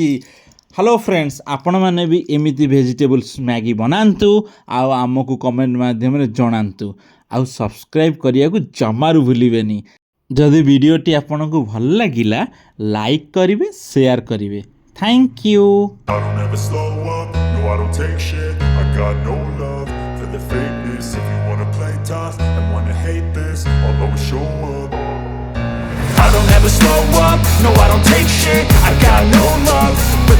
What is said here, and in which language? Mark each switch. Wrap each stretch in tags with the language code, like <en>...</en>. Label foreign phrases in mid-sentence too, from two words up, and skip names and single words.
<en>Hello friends,</en> <or>ଆପଣମାନେ ବି ଏମିତି ଭେଜିଟେବୁଲ୍ସ ମ୍ୟାଗି ବନାନ୍ତୁ ଆଉ ଆମକୁ କମେଣ୍ଟ ମାଧ୍ୟମରେ ଜଣାନ୍ତୁ। ଆଉ ସବସ୍କ୍ରାଇବ୍ କରିବାକୁ ଜମାରୁ ଭୁଲିବେନି। ଯଦି ଭିଡ଼ିଓଟି ଆପଣଙ୍କୁ ଭଲ ଲାଗିଲା ଲାଇକ୍ କରିବେ, ସେୟାର କରିବେ।</or> <en>Thank you. I don't ever slow up, no I don't take shit. I got no love for the fakeness. If you wanna play tough and wanna hate this, I'll always show up. I don't ever slow up, no I don't take shit. I got no love</en>